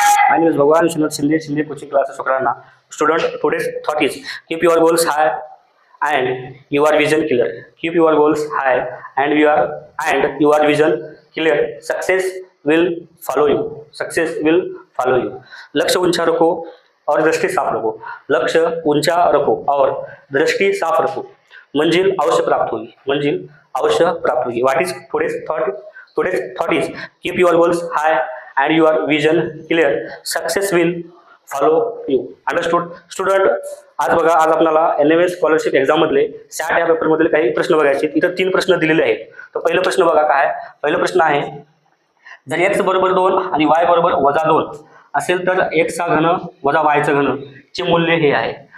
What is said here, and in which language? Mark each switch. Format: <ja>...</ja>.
<en>My name is Bhagwan Vishwanath Shinde coaching classes Sokrana. Student, today's thought is keep your goals high and your vision clear. Keep your goals high and your vision clear. Success will follow you. Success will follow you.</en> <hi>लक्ष्य ऊंचा रखो और दृष्टि साफ रखो. लक्ष्य ऊंचा रखो और दृष्टि साफ रखो. मंजिल अवश्य प्राप्त होगी. मंजिल अवश्य प्राप्त होगी.</hi> <en>What is today's thought? Today's thought is keep your goals high and your vision clear. Success will follow you. Understood?</en> <mr>Student, आज बघा, आज आपल्याला NMS स्कॉलरशिप एक्झाम मधले 60 या पेपर मधले काही प्रश्न बघायचे. इथं 3 प्रश्न दिलेले आहेत. तर पहिला प्रश्न बघा काय आहे. पहिला प्रश्न आहे, जर x बरोबर 2 आणि y बरोबर -2 असेल तर x चा घन वजा y चा घन चे मूल्य हे आहे.</mr>